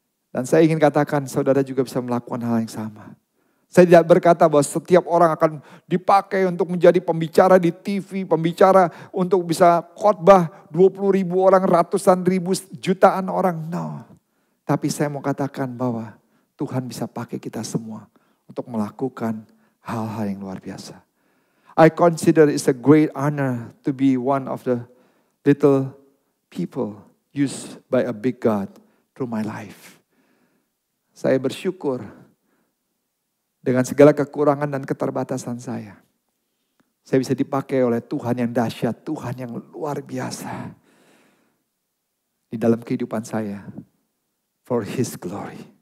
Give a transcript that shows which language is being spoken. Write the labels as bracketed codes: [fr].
[id] Dan saya ingin katakan saudara juga bisa melakukan hal yang sama. Saya tidak berkata bahwa setiap orang akan dipakai untuk menjadi pembicara di TV, pembicara untuk bisa khotbah 20.000 orang, ratusan ribu, jutaan orang. No. Tapi saya mau katakan bahwa Tuhan bisa pakai kita semua untuk melakukan hal-hal yang luar biasa. [en] I consider it's a great honor to be one of the little people used by a big God through my life. [id] Saya bersyukur dengan segala kekurangan dan keterbatasan saya bisa dipakai oleh Tuhan yang dahsyat, Tuhan yang luar biasa di dalam kehidupan saya [en] for His glory.